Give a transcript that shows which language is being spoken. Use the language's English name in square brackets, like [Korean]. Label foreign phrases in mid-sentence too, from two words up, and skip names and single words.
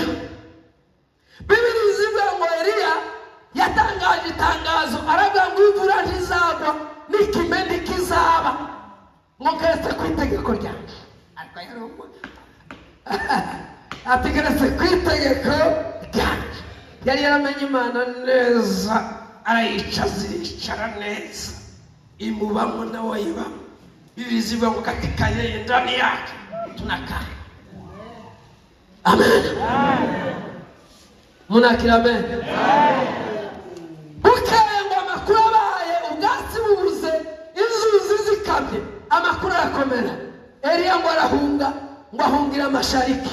[Kinyarwanda] Bibiri zivuga ngo Eliya yatangaje itangazo aravuga ngo imvura ntizagwa n'ikime ntikizaba, ngo keretse ku itegeko ryanjye. Ariko yarumva ategeretse ku itegeko ryanjye. Yari yaramenye Imana neza, arayicara neza, imubamo nawe yibamo. [Swahili] Biziva ngo katika yeye ndani yake tunakaa. Amen. Munakira amen. [Kinyarwanda] Bukeye ngo amakuru abaye, ubwatsi bubuze, inzuzi zikamye, amakuru arakomera. Eliya ngo arahunga, ngo ahungira amashariki.